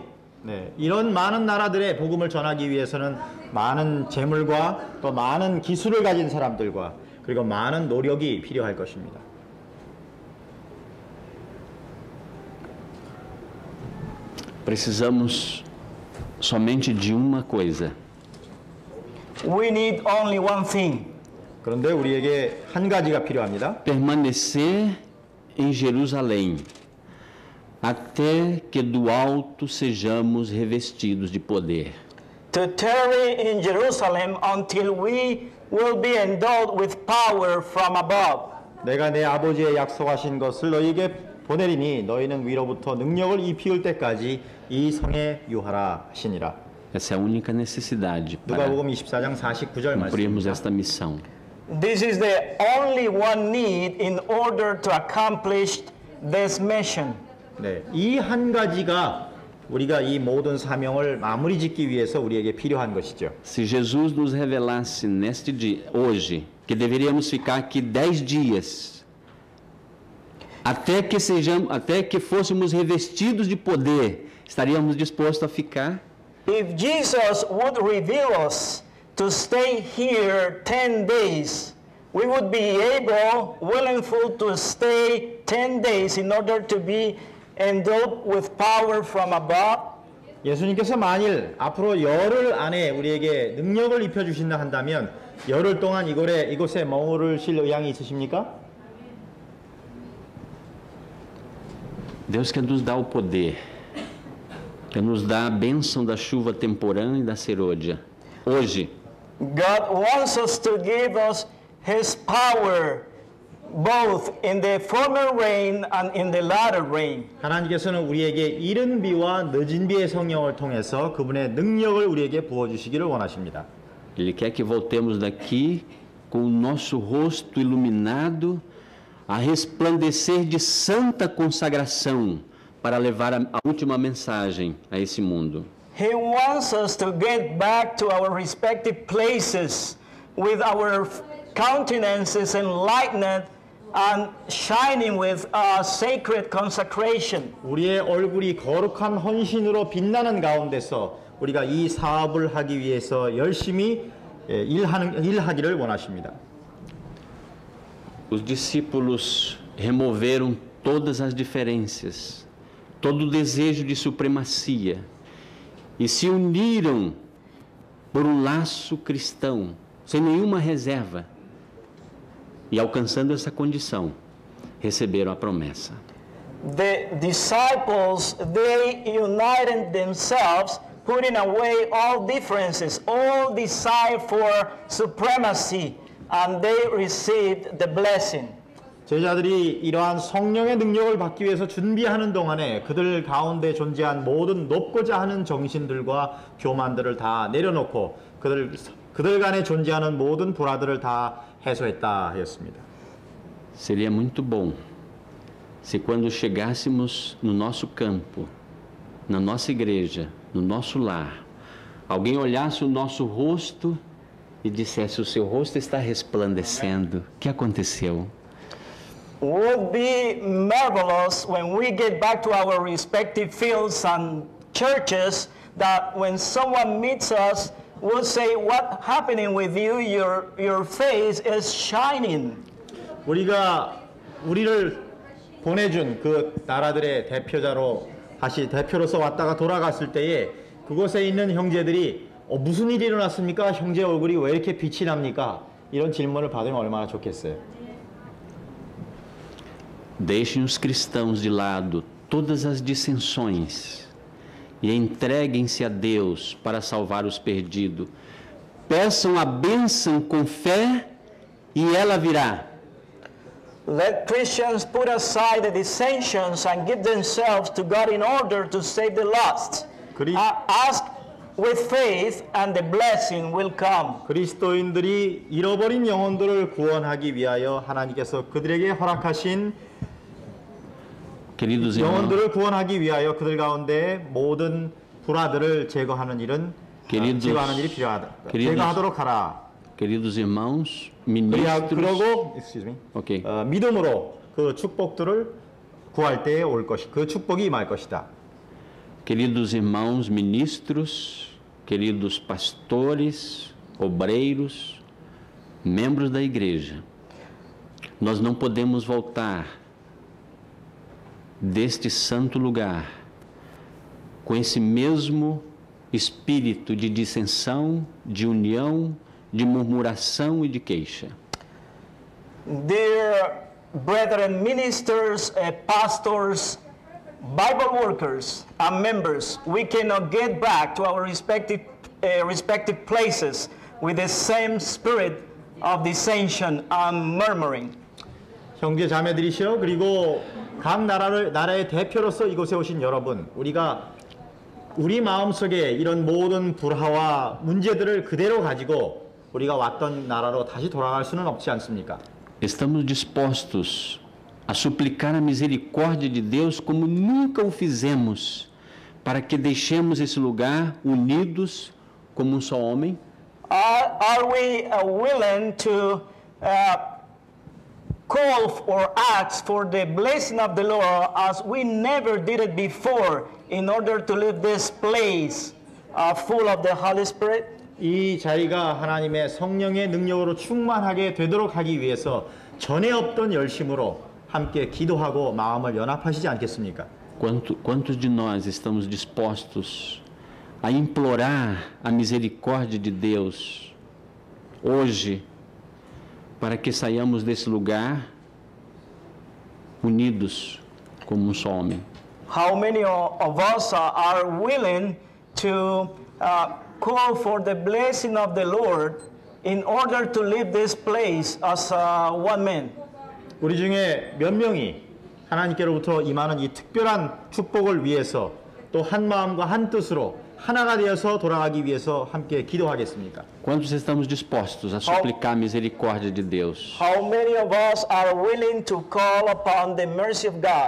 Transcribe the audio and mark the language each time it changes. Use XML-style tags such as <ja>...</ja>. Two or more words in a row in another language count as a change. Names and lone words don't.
<ko>네, 이런 많은 나라들의 복음을 전하기 위해서는 많은 재물과 또 많은 기술을 가진 사람들과 그리고 많은 노력이 필요할 것입니다.</ko> <pt>Precisamos somente de uma coisa.</pt> <en>We need only one thing.</en> <ko>그런데 우리에게 한 가지가 필요합니다.</ko> <pt>Permanecer em Jerusalém, até que do alto sejamos revestidos de poder.</pt> <en>To tarry in Jerusalem until we will be endowed with power from above.</en> <ko>내가 내 아버지의 약속하신 것을 너희에게 보내리니 너희는 위로부터 능력을 입히울 때까지 이 성에 유하라 하시니라.</ko> <pt>Essa é a única necessidade para</pt> <ko>누가복음 24장 49절</ko> <pt>cumprirmos</pt> <ko>말씀입니다.</ko> <pt>esta missão.</pt> <en>This is the only one need in order to accomplish this mission.</en> <ko>네, 이 한 가지가 우리가 이 모든 사명을 마무리 짓기 위해서 우리에게 필요한 것이죠.</ko> <pt>Se Jesus nos revelasse neste dia, hoje, que deveríamos ficar aqui 10 dias, até que fôssemos revestidos de poder, estaríamos dispostos a ficar?</pt> <en>If Jesus would reveal us to stay here 10 days, we would be able, willingly to stay 10 days in order to be endowed with power from above.</en> <ko>예수님께서 만일 앞으로 열흘 안에 우리에게 능력을 입혀주신다 한다면 열흘 동안 이곳에 머무르실 의향이 있으십니까?</ko> <pt>Deus quer nos dar o poder, quer nos dar a bênção da chuva temporã e da serôdia. Hoje,</pt> <en>God wants us to give us His power, both in the former rain and in the latter rain.</en> <ko>하나님께서는 우리에게 이른 비와 늦은 비의 성령을 통해서 그분의 능력을 우리에게 부어주시기를 원하십니다.</ko> <pt>Ele quer que voltemos daqui com o nosso rosto iluminado, a resplandecer de santa consagração para levar a última mensagem a esse mundo.</pt> <en>He wants us to get back to our respective places with our countenances enlightened and shining with a sacred consecration.</en> <ko>우리의 얼굴이 거룩한 헌신으로 빛나는 가운데서 우리가 이 사업을 하기 위해서 열심히 일하기를 원하십니다.</ko> <pt>Os discípulos removeram todas as diferenças, todo o desejo de supremacia e se uniram por um laço cristão, sem nenhuma reserva. E alcançando essa condição, receberam a promessa.</pt> <en>The disciples, they united themselves, putting away all differences, all desire for supremacy, and they received the blessing.</en> <ko>제자들이 이러한 성령의 능력을 받기 위해서 준비하는 동안에 그들 가운데 존재한 모든 높고자 하는 정신들과 교만들을 다 내려놓고 그들 간에 존재하는 모든 불화들을 다 해소했다 하였습니다.</ko> <pt>Seria muito bom se quando chegássemos no nosso campo, na nossa igreja, no nosso lar, alguém olhasse o nosso rosto e dissesse: o seu rosto está resplandecendo. O que aconteceu?</pt> <en>Would be marvelous when we get back to our respective fields and churches, that when someone meets us would say, "What happening with you? Your face is shining."</en> <ko>우리를 보내준 그 나라들의 대표로서 왔다가 돌아갔을 때에 그곳에 있는 형제들이 무슨 일이 일어났습니까? 형제 얼굴이 왜 이렇게 빛이 납니까? 이런 질문을 받으면 얼마나 좋겠어요.</ko> <pt>Deixem os cristãos de lado todas as dissensões e entreguem-se a Deus para salvar os perdidos. Peçam a bênção com fé e ela virá.</pt> <en>Let Christians put aside the dissensions and give themselves to God in order to save the lost. Ask with faith and the blessing will come.</en> <ko>그리스도인들이 잃어버린 영혼들을 구원하기 위하여 하나님께서 그들에게 허락하신 영혼들을 구원하기 위하여 그들 가운데 모든 불화들을 제거하는 일이 필요하다. 제거하도록 하라.</ko> <pt>Queridos irmãos, ministros.</pt> <ko>그러고,</ko> <en>Okay.</en> <ko>믿음으로 그 축복들을 구할 때에 올 것이, 그 축복이 임할 것이다.</ko> <pt>Queridos irmãos, ministros, queridos pastores, obreiros, membros da igreja, nós não podemos voltar deste santo lugar com esse mesmo espírito de dissensão, de união, de murmuração e de queixa.</pt> <en>Dear brethren, ministers, pastors, Bible workers and members, we cannot get back to our respective places with the same spirit of dissension and murmuring.</en> <ko>형제 자매들이시여, 그리고 각 나라의 대표로서 이곳에 오신 여러분, 우리가 우리 마음속에 이런 모든 불화와 문제들을 그대로 가지고 우리가 왔던 나라로 다시 돌아갈 수는 없지 않습니까?</ko> <pt>Estamos dispostos a suplicar a misericórdia de Deus como nunca o fizemos, para que deixemos esse lugar unidos como um só homem?</pt> <en>Are we willing to call or ask for the blessing of the Lord as we never did it before in order to leave this place full of the Holy Spirit?</en> <ko>이 자리가 하나님의 성령의 능력으로 충만하게 되도록 하기 위해서 전에 없던 열심으로 함께 기도하고 마음을 연합하시지 않겠습니까?</ko> <pt>Quantos de nós estamos dispostos a implorar a misericórdia de Deus hoje, para que saiamos desse lugar unidos como um só homem?</pt> <en>How many of us are willing to call for the blessing of the Lord in order to leave this place as one man?</en> <ko>우리 중에 몇 명이 하나님께로부터 임하는 이 특별한 축복을 위해서 또 한 마음과 한 뜻으로 하나가 되어서 돌아가기 위해서 함께 기도하겠습니까?</ko> <pt>Quantos estamos dispostos a suplicar a misericórdia de Deus?</pt> <en>How many of us are willing to call upon the mercy of God?</en>